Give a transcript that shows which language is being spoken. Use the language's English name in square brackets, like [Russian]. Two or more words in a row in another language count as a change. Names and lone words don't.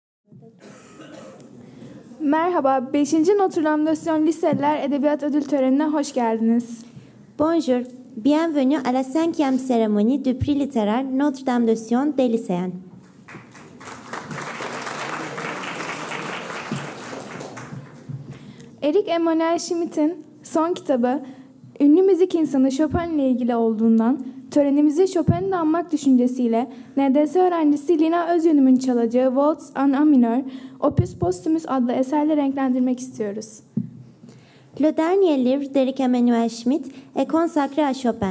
[Turkish] Merhaba, 5. Notre Dame de Sion Liseliler Edebiyat Ödül Töreni'ne hoş geldiniz. [French] Bonjour, bienvenue à la 5e cérémonie du prix littéraire Notre Dame de Sion des lycéens. [Turkish] Erich Emanuel Schmidt'in son kitabı, ünlü müzik insanı Chopin ile ilgili olduğundan törenimizi Chopin'i anmak düşüncesiyle NDS öğrencisi Lina Özyönüm'ün çalacağı Waltz en A mineur, Opus Posthumus adlı eserle renklendirmek istiyoruz. [French] Le dernier livre d'Erich Emanuel Schmidt est consacré à Chopin.